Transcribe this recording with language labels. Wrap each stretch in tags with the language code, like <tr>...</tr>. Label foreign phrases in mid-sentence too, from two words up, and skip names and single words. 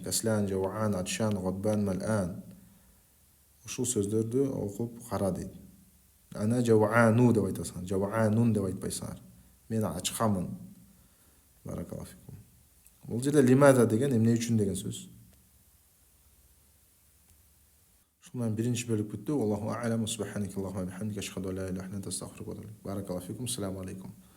<ar>كسلان، جوعان، عطشان، غضبان، ملآن.</ar> <ky>Ушул сөздөрдү окуп кара дейт. Ана жауану деп айтасың, жауанун деп айтпайсыңар. Мен ачкамын. Баракалафикум. Бул жерде лимаза деген эмне үчүн деген сөз. Ушундан биринчи бөлүк бүттү.</ky> <ar>الله أعلم. سبحانك اللهم وبحمدك أشهد أن لا إله إلا أنت أستغفرك وأتوب إليك. بارك الله فيكم. السلام عليكم.</ar>